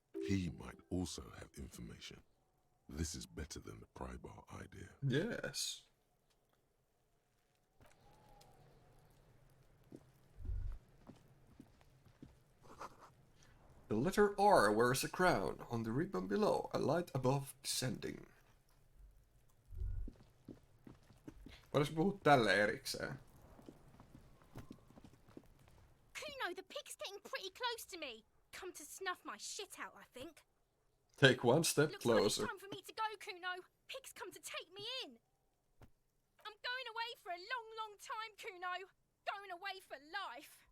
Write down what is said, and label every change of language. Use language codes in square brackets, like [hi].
[en] He might also have information. This is better than the pry bar idea. Yes. The letter R wears a crown. On the ribbon below, a light above descending. [fi] Voidaan puhua tälle erikseen. [en] Kuno, the pig's getting pretty close to me. Come to snuff my shit out, I think. Take one step Looks like closer. it's time for me to go, Kuno. Pig's come to take me in. I'm going away for a long, long time, Kuno. Going away for life.